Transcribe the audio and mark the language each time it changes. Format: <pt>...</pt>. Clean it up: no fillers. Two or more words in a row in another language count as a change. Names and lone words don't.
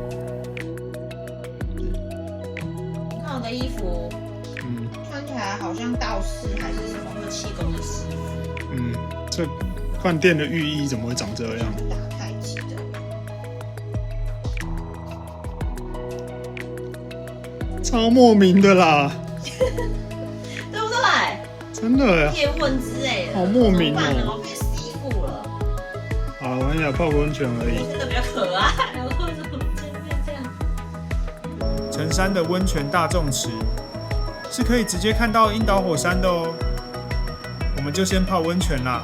<zh>你看我的衣服，穿起來好像道士還是什麼會氣功的師傅。這飯店的寓意怎麼會長這樣？打太極的。超莫名的啦，对不对？真的叶問之類的，好莫名哦。我變師傅了。好了，玩一下泡個溫泉而已。這個比較可愛，然後怎麼這樣？城山的溫泉大眾池是可以直接看到櫻島火山的哦。我們就先泡溫泉啦。</zh>